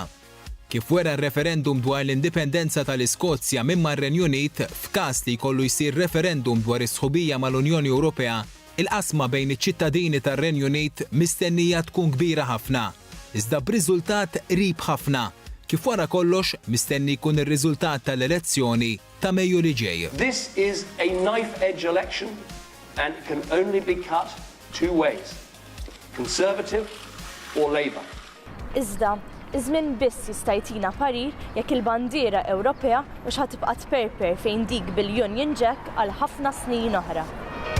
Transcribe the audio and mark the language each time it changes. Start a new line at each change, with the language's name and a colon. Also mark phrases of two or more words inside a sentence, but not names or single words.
Maltese: Kif wera r-referendum dwar l-indipendenza tal-Iskozja minn r-Renju Unit, f'każ li jkollu jsir referendum dwar is-sħubija mal-Unjoni Ewropea, il-qasma bejn iċ-ċittadini tar-Renju Unit mistennija tkun kbira ħafna, iżda b'riżultat qrib ħafna. Kif wara kollox mistenni jkun ir-riżultat tal-elezzjoni ta' Mejju li ġej.
English: This is a knife-edge election and it can only be cut two ways, Conservative or Labour.
Maltese: Iżda, iż-żmien biss jista' jtina parir jekk il-bandiera Ewropea mhux ħatibqa' tperper fejn dik bil-Union Jack għal ħafna snin oħra.